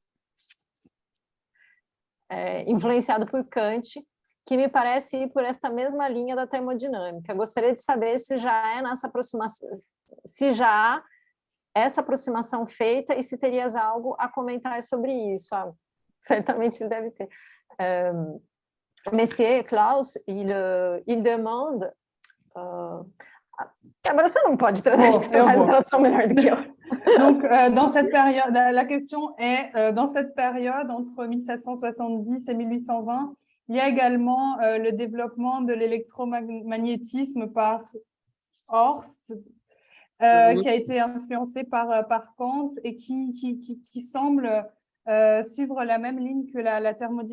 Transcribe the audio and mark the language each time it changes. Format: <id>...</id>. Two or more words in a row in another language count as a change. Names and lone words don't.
<pt>Influenciado por Kant, que me parece ir por esta mesma linha da termodinâmica. Gostaria de saber se já nessa aproximação, se já há essa aproximação feita e se terias algo a comentar sobre isso. Certamente ele deve ter.</pt> <fr>Monsieur Klaus, il demande...</fr> <pt>Agora você não pode trazer, acho que você faz uma tradução melhor do que eu.</pt> <fr>Donc, dans cette période, la question est, dans cette période, entre 1770 et 1820, il y a également le développement de l'électromagnétisme par Horst, qui a été influencé par Kant et qui semble suivre la même ligne que la thermodynamique.</fr>